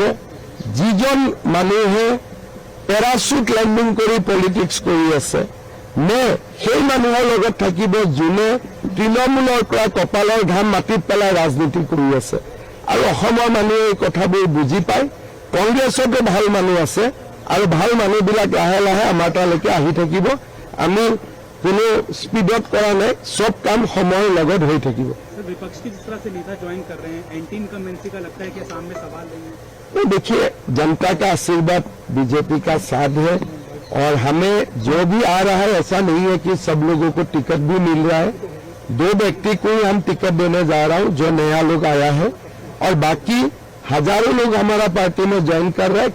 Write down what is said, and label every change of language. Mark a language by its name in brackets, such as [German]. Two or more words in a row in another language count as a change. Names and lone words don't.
[Assamese] যিজন মানুহে [English] parachute landing [Assamese] কৰি পলিটিক্স কৰি আছে, নে সেই মানুহৰ লগত থাকিব যোনে তৃণমূলৰ পৰা কপালৰ ঘাম মাটিত পেলাই ৰাজনীতি কৰি আছে। আৰু অসমৰ মানুহে এই কথাবোৰ বুজি পায়। কংগ্ৰেছতো ভাল মানুহ আছে আৰু ভাল মানুহবিলাক লাহে লাহে আমাৰ তালৈকে আহি থাকিব। আমি কোনো স্পীডত কৰা নাই, চব কাম সময়ৰ লগত হৈ থাকিব। [Hindi] देखिए, जनता का आशीर्वाद बीजेपी का साथ है और हमें जो भी आ रहा है ऐसा नहीं है कि सब लोगों को टिकट भी मिल रहा है। 2 व्यक्ति को ही हम टिकट देने जा रहा हूं जो नया लोग आया है और बाकी हजारों लोग हमारा पार्टी में ज्वाइन कर रहे हैं।